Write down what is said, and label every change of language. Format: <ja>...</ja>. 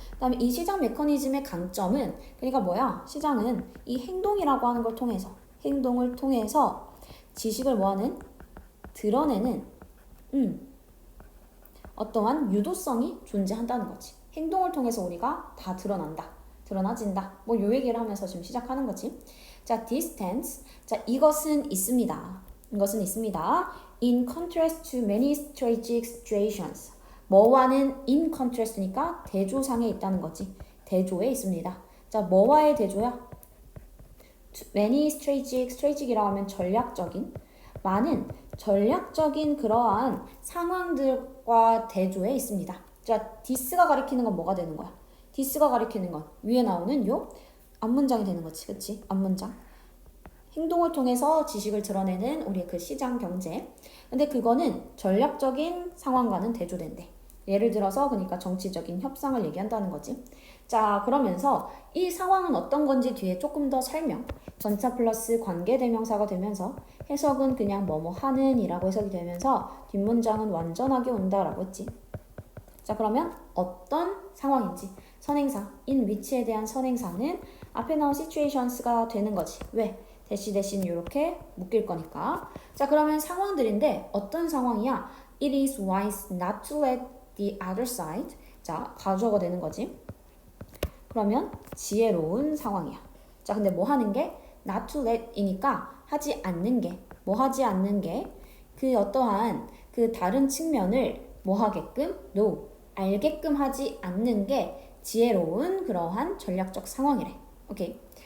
<ko>그 다음에 이 시장 메커니즘의 강점은 그러니까 뭐야? 시장은 이 행동이라고 하는 걸 통해서 행동을 통해서 지식을 뭐하는? 드러내는 어떠한 유도성이 존재한다는 거지. 행동을 통해서 우리가 다 드러난다. 드러나진다. 뭐 요 얘기를 하면서 지금 시작하는 거지. 자, distance. 자, 이것은 있습니다. 이것은 있습니다.</ko> <en>In contrast to many strategic situations.</en> <ko>뭐와는</ko> <en>in contrast</en> <ko>니까 대조상에 있다는 거지. 대조에 있습니다. 자, 뭐와의 대조야?</ko> <en>many strategic</en> <ko>이라고 하면 전략적인 많은 전략적인 그러한 상황들과 대조해 있습니다. 자, this가 가리키는 건 뭐가 되는 거야? this가 가리키는 건 위에 나오는 요 앞문장이 되는 거지. 그치? 앞문장. 행동을 통해서 지식을 드러내는 우리의 그 시장 경제. 근데 그거는 전략적인 상황과는 대조된대. 예를 들어서 그러니까 정치적인 협상을 얘기한다는 거지. 자, 그러면서 이 상황은 어떤 건지 뒤에 조금 더 설명. 전차 플러스 관계대명사가 되면서 해석은 그냥 뭐뭐 하는 이라고 해석이 되면서 뒷문장은 완전하게 온다라고 했지. 자, 그러면 어떤 상황인지 선행사, in which에 대한 선행사는 앞에 나온 situations가 되는 거지. 왜? 대신 이렇게 묶일 거니까. 자, 그러면 상황들인데 어떤 상황이야?</ko> <en>It is wise not to let the other side.</en> <ko>자, 가주어가 되는 거지. 그러면 지혜로운 상황이야. 자, 근데 뭐 하는 게?</ko> <en>not to let</en> <ko>이니까 하지 않는 게, 뭐 하지 않는 게 그 어떠한 그 다른 측면을 뭐 하게끔? no, 알게끔 하지 않는 게 지혜로운 그러한 전략적 상황이래. 오케이.</ko>